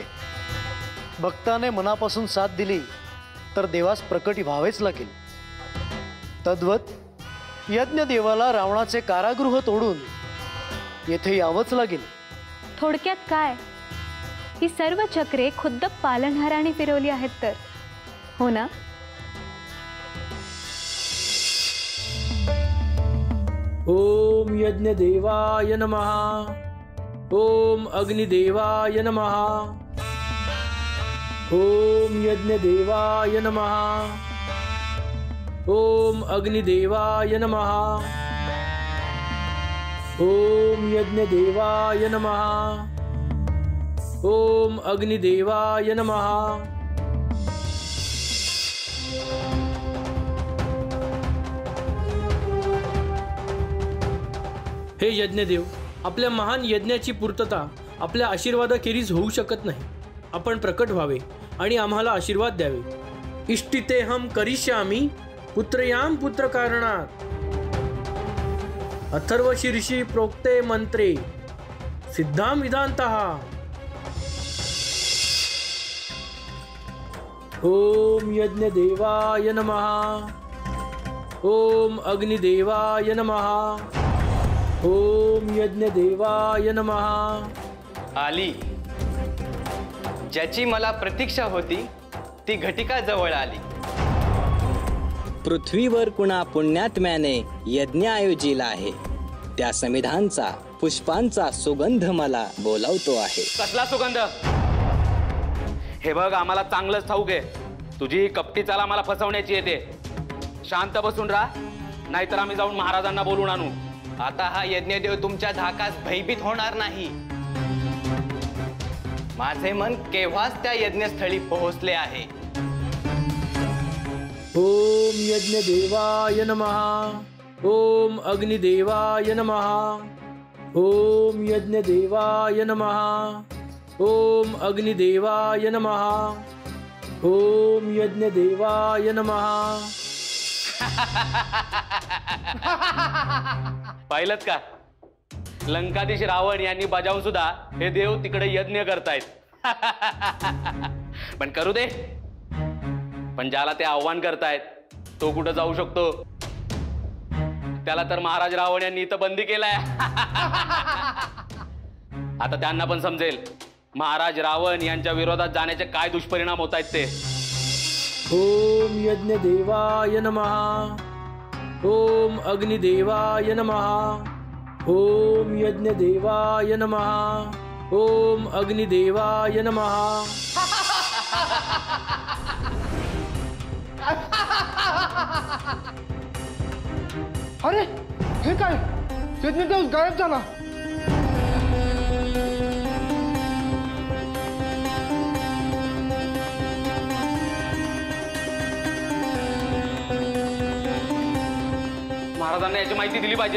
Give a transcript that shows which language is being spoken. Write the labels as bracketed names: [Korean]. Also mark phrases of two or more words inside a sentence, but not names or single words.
[Marathi] भक्ताने मनापासून साथ दिली तर देवास प्रकट व्हावेच लागेल. तद्वत यज्ञदेवाला रावणाचे कारागृह तोडून येथे यावंच लागेल. थोडक्यात काय, ही सर्व चक्रे खुद्द पालनहाराने फिरवली आहेत तर, हो ना? [Sanskrit] ओम यज्ञदेवाय नमः. ओम अग्निदेवाय नमः. ओम यज्ञदेवाय नमः. ओम अग्निदेवाय नमः. ओम यज्ञदेवाय नमः. ओम अग्निदेवाय नमः. [Marathi] हे यज्ञदेव, आपल्या महान यज्ञाची पूर्तता आपल्या आशीर्वादाखेरीज होऊ शकत नाही. आपण प्रकट व्हावे आणि आम्हाला आशीर्वाद द्यावे. [Sanskrit] इष्टितेहम करिष्यामि पुत्रयाम पुत्र कारणात. अथर्व शीर्षी प्रोक्ते मंत्रे सिद्धाम विधांतः. ओम यज्ञदेवाय नमः. ओम अग्निदेवाय नमः. ओम यज्ञदेवाय नमः. [Marathi] आली, ज्याची मला प्रतीक्षा होती ती घटिका जवळ आली. पृथ्वीवर कुणा पुण्यात्म्याने यज्ञ आयोजिला आहे, त्या समिधांचा पुष्पांचा सुगंध मला बोलावतो आहे. कसला सुगंध? हे बघ, आम्हाला चांगलंच ठाऊक आहे तुझी ही कपटी चाल आम्हाला फसवण्याची येते. शांत बसून राहा, नाहीतर आम्ही जाऊन महाराजांना बोलून आणू. आता हा यज्ञदेव तुमच्या धाकास भयभीत होणार नाही. माझे मन केव्हाच त्या यज्ञस्थळी पोहोचले आहे. [Sanskrit] ओम यज्ञदेवाय नमः. ओम अग्निदेवाय नमः. ओम यज्ञदेवाय नमः. ओम अग्निदेवाय नमः. ओम यज्ञदेवाय नमः. [Marathi] पाहिलंत का, लंकाधीश रावण यांनी बजावून सुद्धा हे देव तिकडे यज्ञ करतायत. पण करू दे, पण ज्याला ते आव्हान करतायत तो कुठं जाऊ शकतो? त्याला तर महाराज रावण यांनी इथं बंदी केलाय. आता त्यांना पण समजेल महाराज रावण यांच्या विरोधात जाण्याचे काय दुष्परिणाम होत आहेत ते. [Sanskrit] ओम यज्ञदेवाय नमः. ओम अग्निदेवाय नमः. ओम यज्ञदेवाय नमः. ओम अग्निदेवाय नमः. [Marathi] अरे हे काय, यज्ञदेव गायब झाला. महाराजांना याची माहिती दिली पाहिजे.